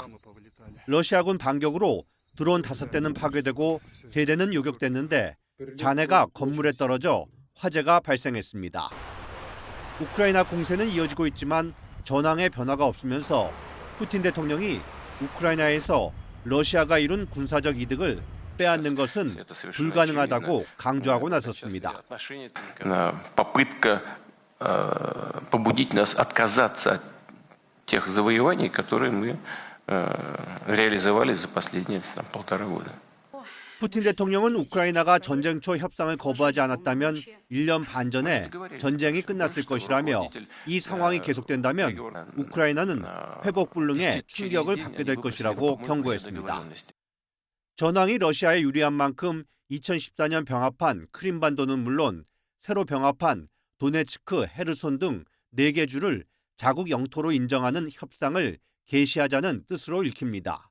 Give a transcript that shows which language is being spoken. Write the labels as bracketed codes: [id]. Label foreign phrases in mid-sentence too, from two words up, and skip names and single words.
[ko] 러시아군 반격으로 드론 5대는 파괴되고 3대는 요격됐는데 잔해가 건물에 떨어져 화재가 발생했습니다. 우크라이나 공세는 이어지고 있지만 전황에 변화가 없으면서 푸틴 대통령이 우크라이나에서 러시아가 이룬 군사적 이득을 빼앗는 것은 불가능하다고 강조하고 나섰습니다. [ru] побудить нас отказаться от тех завоеваний, которые мы реализовали за последние 1,5 года. [ko] 푸틴 대통령은 우크라이나가 전쟁 초 협상을 거부하지 않았다면 1년 반 전에 전쟁이 끝났을 것이라며 이 상황이 계속된다면 우크라이나는 회복 불능의 충격을 받게 될 것이라고 경고했습니다. 전황이 러시아에 유리한 만큼 2014년 병합한 크림반도는 물론 새로 병합한 도네츠크, 헤르손 등 4개 주를 자국 영토로 인정하는 협상을 개시하자는 뜻으로 읽힙니다.